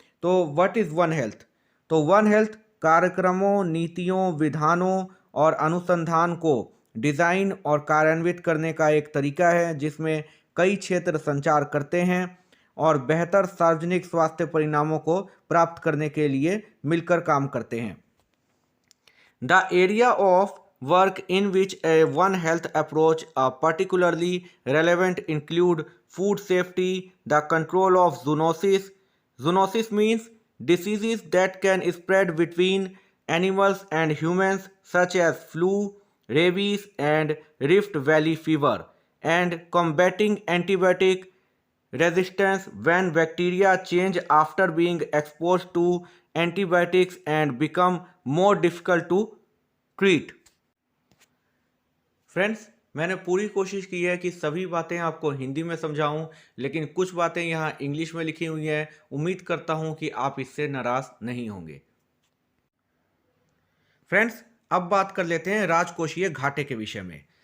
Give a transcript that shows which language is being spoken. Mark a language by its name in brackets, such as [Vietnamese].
[Hindi] तो [English] What is one health? [Hindi] तो one health कार्यक्रमों, नीतियों, विधानों और अनुसंधान को डिज़ाइन और कार्यान्वित करने का एक तरीका है जिसमें कई क्षेत्र संचार करते हैं और बेहतर सार्वजनिक स्वास्थ्य परिणामों को प्राप्त करने के लिए मिलकर काम करते हैं। [English] The area of work in which a one health approach are particularly relevant include food safety, the control of zoonosis. Zoonosis means diseases that can spread between animals and humans such as flu, rabies and Rift Valley fever, and combating antibiotic resistance when bacteria change after being exposed to antibiotics and become more difficult to treat. [Hindi] Friends, मैंने पूरी कोशिश की है कि सभी बातें आपको हिंदी में समझाऊं, लेकिन कुछ बातें यहाँ इंग्लिश में लिखी हुई हैं। उम्मीद करता हूं कि आप इससे नाराज नहीं होंगे। फ्रेंड्स, अब बात कर लेते हैं राजकोषीय घाटे के विषय में।